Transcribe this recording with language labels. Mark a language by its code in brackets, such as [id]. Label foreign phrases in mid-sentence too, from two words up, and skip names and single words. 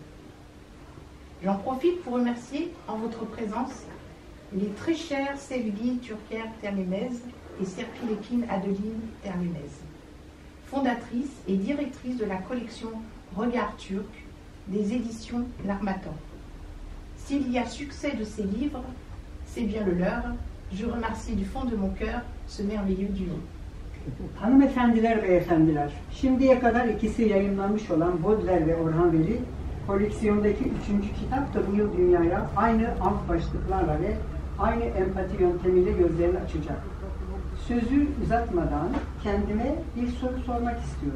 [fr] J'en profite pour remercier en votre présence les très chers Sevgi Türker Terlemez et Serpil Adeline Terlemez, fondatrice et directrice de la collection Regard Turc des éditions L'Harmattan. S'il y a succès de ces livres, c'est bien le leur. Je remercie du fond de mon cœur ce merveilleux duo. [tr] Hanımefendiler ve efendiler, şimdiye kadar ikisi yayınlanmış olan Baudelaire ve Orhan Veli, koleksiyondaki 3. kitap da bu yıl dünyaya aynı alt başlıklarla ve aynı empati yöntemiyle gözlerini açacak. Sözü uzatmadan kendime bir soru sormak istiyorum.